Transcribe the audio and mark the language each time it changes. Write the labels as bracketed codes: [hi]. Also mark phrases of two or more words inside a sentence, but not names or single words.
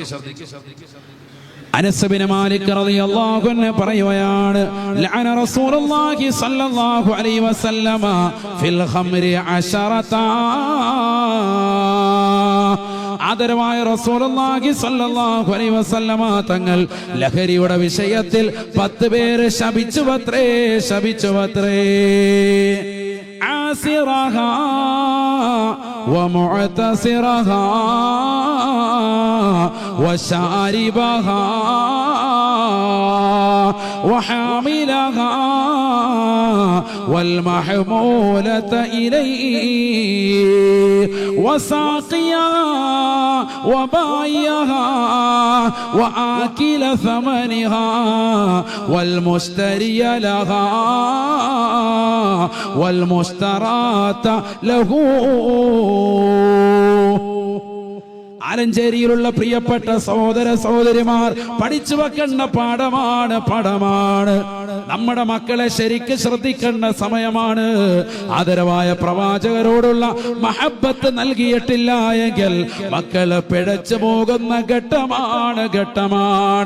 [ar] أنس بن مالك رضي الله عنه പറയുകയാണ്, لعن رسول الله صلى الله عليه وسلم في الخمر 10. [ml] ആദരവായ [ar] رسول الله صلى الله عليه وسلم [ml] തങ്ങൾ ലഹരിയുടെ വിഷയത്തിൽ 10 പേരെ ശപിച്ചുവത്രേ. [ar] ആസിറഹാ ومعتصرها وشاربها وحاملها والمحمولة إليه وساقيها وبايعها وآكل ثمنها والمشتري لها والمشتراة له. [ml] ആലഞ്ചേരിയിലുള്ള പ്രിയപ്പെട്ട സഹോദര സഹോദരിമാർ, പഠിച്ചു വെക്കേണ്ട പാഠമാണ്. നമ്മുടെ മക്കളെ ശരിക്ക് ശ്രദ്ധിക്കേണ്ട സമയമാണ്. ആദരവായ പ്രവാചകരോടുള്ള മഹബത്ത് നൽകിയിട്ടില്ല എങ്കിൽ മക്കള് പിഴച്ചു പോകുന്ന ഘട്ടമാണ്.